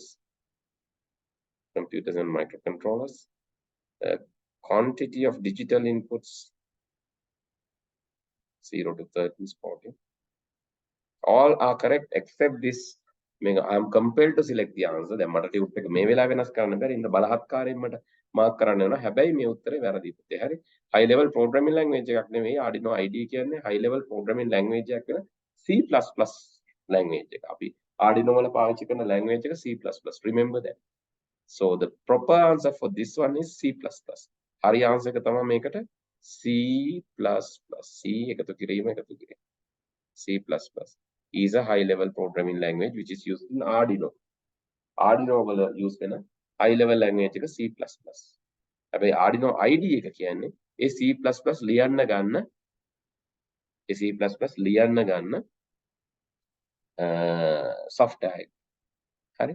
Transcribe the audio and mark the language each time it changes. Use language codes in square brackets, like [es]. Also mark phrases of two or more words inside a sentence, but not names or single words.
[en] Computers and microcontrollers. Quantity of digital inputs 0 to 30 is 40. All are correct except this. I am compelled to select the answer. [si] දැන් මට ටියුට් එක මේ වෙලාව වෙනස් කරන්න බැරි. ඉන්න බලහත්කාරයෙන් මට මාක් කරන්න වෙනවා. හැබැයි මේ උත්තරේ වැරදි පුතේ. හරි. [en] high level programming language [si] එකක් නෙවෙයි. Arduino IDE කියන්නේ [en] high level programming language [si] එකක් වෙන C++ language එක. අපි Arduino වල පාවිච්චි කරන language එක C++. [en] Remember that. So the proper answer for this one is C++. [si] හරි answer එක තමයි මේකට C++. C එකතු කිරීම එකතු කිරීම. [en] C++ is a high level programming language which is used in Arduino. [si] Arduino වල use වෙන [en] high level language [si] එක C++. හැබැයි Arduino IDE එක කියන්නේ ඒ C++ ලියන්න ගන්න ඒ C++ ලියන්න ගන්න software එක. හරි.